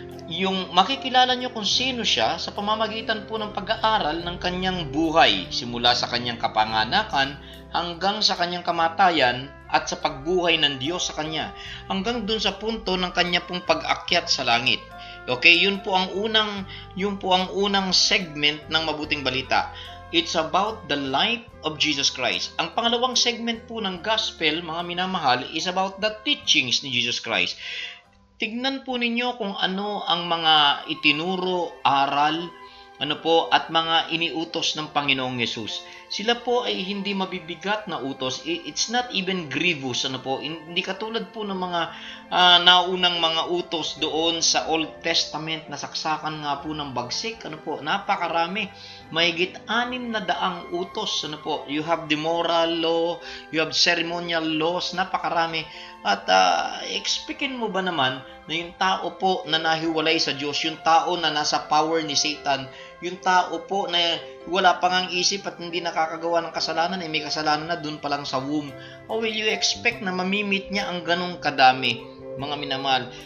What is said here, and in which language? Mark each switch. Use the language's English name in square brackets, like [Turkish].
[Filipino] Yung makikilala nyo kung sino siya sa pamamagitan po ng pag-aaral ng kanyang buhay, simula sa kanyang kapanganakan hanggang sa kanyang kamatayan at sa pagbuhay ng Diyos sa kanya, hanggang dun sa punto ng kanya pong pag-akyat sa langit. Okay, yun po ang unang segment ng mabuting balita. [English] It's about the life of Jesus Christ. [Filipino] Ang pangalawang segment po ng gospel, mga minamahal, [English] is about the teachings [Filipino] ni Jesus Christ. Tignan po ninyo kung ano ang mga itinuro, aral, at mga iniutos ng Panginoong Yesus. Sila po ay hindi mabibigat na utos. [English] It's not even grievous. [Filipino] Hindi katulad po ng mga naunang mga utos doon sa Old Testament na saksakan nga po ng bagsik. Napakarami. Mahigit 600 utos. [English] You have the moral law, you have ceremonial laws, [Filipino] napakarami. At expectin mo ba naman na yung tao po na nahiwalay sa Diyos, yung tao na nasa power ni Satan, yung tao po na wala pang ang isip at hindi nakakagawa ng kasalanan, may kasalanan na dun pa lang sa womb, o [English] will you expect [Filipino] na mamimit niya ang ganong kadami? mga minamahal.